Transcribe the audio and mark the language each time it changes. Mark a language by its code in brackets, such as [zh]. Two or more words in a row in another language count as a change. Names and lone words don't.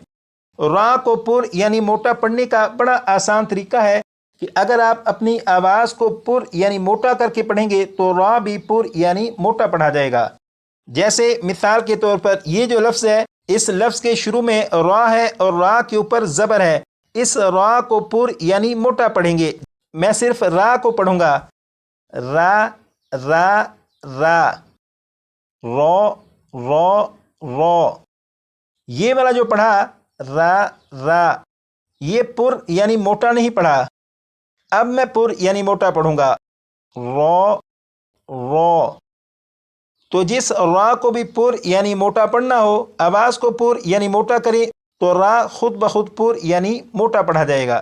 [ur] را کو پر یعنی موٹا پڑھنے کا بڑا آسان طریقہ ہے کہ اگر آپ اپنی آواز کو پر یعنی موٹا کر کے پڑھیں گے تو را بھی پر یعنی موٹا پڑھا جائے گا۔ جیسے مثال کے طور پر یہ جو لفظ ہے، اس لفظ کے شروع میں را ہے اور را کے اوپر زبر ہے، اس را کو پر یعنی موٹا پڑھیں گے۔ میں صرف را کو پڑھوں گا، را را را، رو رو رو، یہ والا جو پڑھا را را، یہ پر یعنی موٹا نہیں پڑھا۔ اب میں پر یعنی موٹا پڑھوں گا، رو رو۔ تو جس را کو بھی پر یعنی موٹا پڑھنا ہو، آواز کو پر یعنی موٹا کرے تو را خود بخود پر یعنی موٹا پڑھا جائے گا۔